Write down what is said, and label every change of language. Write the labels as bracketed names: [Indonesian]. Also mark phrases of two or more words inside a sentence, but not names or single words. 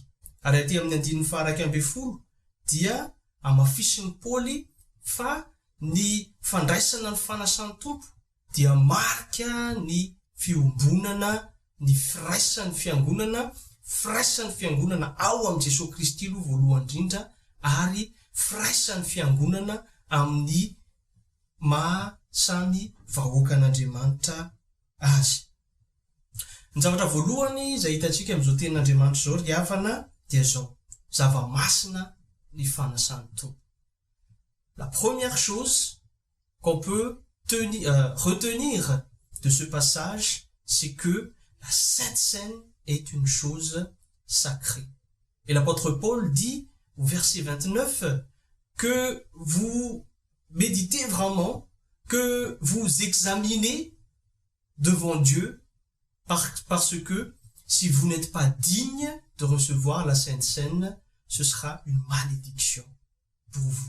[Malagasy] Ary aty amin'ny andininy faha 1 dia amafisiny Paoly fa ny fandraisana ny fanasan'ny Tompo dia marika ny fiombonana, ny firaisan'ny fiangonana ao amin'ny Jesosy Kristy aloha voalohany indrindra, ary firaisan'ny fiangonana amin'ny mahasamy vahoakan'Andriamanitra azy. Ny zavatra voalohany izay hitantsika amin'izao tenin'Andriamanitra izao ry havana dia zao: zava-masina ny fanasan'ny Tompo. [French] La première chose qu'on peut retenir de ce passage, c'est que la Sainte Seine est une chose sacrée. Et l'apôtre Paul dit au verset 29 que vous méditez vraiment, que vous examinez devant Dieu, parce que si vous n'êtes pas digne de recevoir la Sainte Seine, ce sera une malédiction pour vous.